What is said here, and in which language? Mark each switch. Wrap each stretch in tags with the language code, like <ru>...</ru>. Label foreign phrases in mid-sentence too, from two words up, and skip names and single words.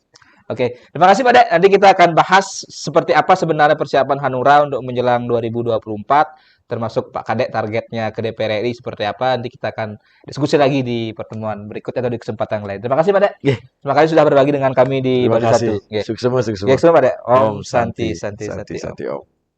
<id>Oke, terima kasih Pak Dek. Nanti kita akan bahas seperti apa sebenarnya persiapan Hanura untuk menjelang 2024. Termasuk Pak Kadek targetnya ke DPR RI seperti apa, nanti kita akan diskusi lagi di pertemuan berikutnya atau di kesempatan lain. Terima kasih Pak Dek. Terima kasih sudah berbagi dengan kami di Bali 1. Sukses semua. Sukses Pak Dek. Om Santi. Om.</id>